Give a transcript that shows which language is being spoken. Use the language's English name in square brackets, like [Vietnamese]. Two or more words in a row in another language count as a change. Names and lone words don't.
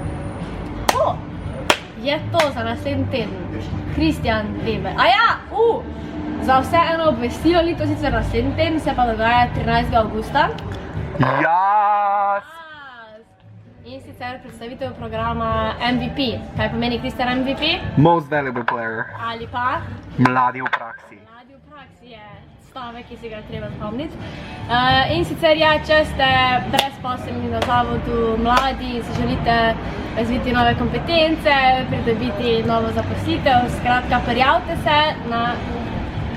[Slovenian] Je to za naslednji teden. Kristjan Weber. Za vse eno obvestilo, to sicer naslednji teden, se pa dogaja 13. avgusta. Jas! In sicer predstavitev programa MVP. Kaj pomeni Kristjan MVP? [English] Most valuable player. [Slovenian] Ali pa? Mladi v praksi. Mladi v praksi je stavek, ki si ga treba spomniti. In sicer, če ste brezposelni na zavodu, mladi in si želite razviti nove kompetence, pridobiti novo zaposlitev, skratka, prijavite se na...